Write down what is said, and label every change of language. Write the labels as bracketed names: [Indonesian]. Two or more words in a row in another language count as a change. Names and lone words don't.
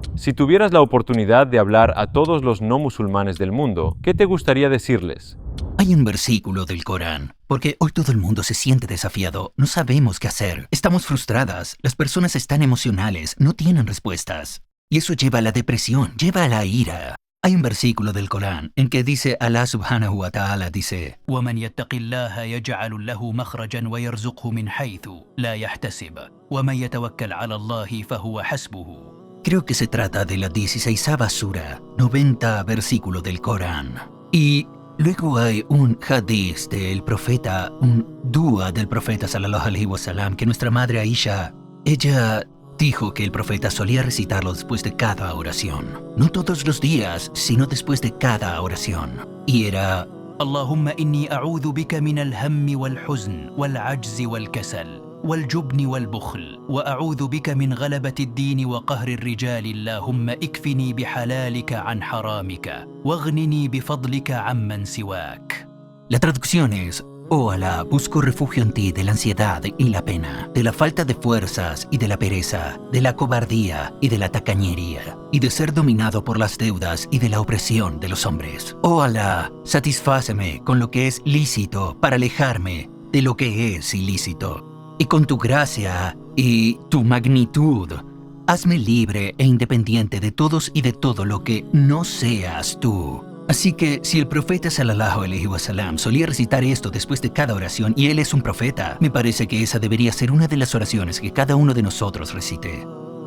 [Spanish] Si tuvieras la oportunidad de hablar a todos los no musulmanes del mundo, ¿qué te gustaría decirles? Hay un versículo del Corán, porque hoy todo el mundo se siente desafiado, no sabemos qué hacer, estamos frustradas, las personas están emocionales, no tienen respuestas. Y eso lleva a la depresión, lleva a la ira. Hay un versículo del Corán en que dice, [Arabic] الله سبحانه وتعالى [Spanish] dice, [Arabic] وَمَنْ يَتَّقِ اللَّهَ يَجْعَلُ لَهُ مَخْرَجًا وَيَرْزُقْهُ مِنْ حَيْثُ لَا يَحْتَسِبُ وَمَنْ يَتَوَكَّلْ عَلَى اللَّهِ فَهُوَ حَسْبُهُ. [Spanish] Creo que se trata de la 16ª sura, 90 versículo del Corán. Y luego hay un hadith del profeta, un dua del profeta [Arabic] صلى الله عليه وسلم, [Spanish] que nuestra madre Aisha, ella Dijo que el profeta solía recitarlo después de cada oración. No todos los días, sino después de cada oración. Y era: [Arabic] اللهم إني أعوذ بك من الهم والحزن والعجز والكسل والجبن والبخل وأعوذ بك من غلبة الدين وقهر الرجال اللهم اكفني بحلالك عن حرامك واغنني بفضلك عمن سواك. [Spanish] La traducción es: Oh Alá, busco refugio en ti de la ansiedad y la pena, de la falta de fuerzas y de la pereza, de la cobardía y de la tacañería, y de ser dominado por las deudas y de la opresión de los hombres. Oh Alá, satisfáceme con lo que es lícito para alejarme de lo que es ilícito. Y con tu gracia y tu magnitud, hazme libre e independiente de todos y de todo lo que no seas tú. Así que si el profeta [Arabic] صلى الله عليه وسلم [Spanish] solía recitar esto después de cada oración y él es un profeta, me parece que esa debería ser una de las oraciones que cada uno de nosotros recite.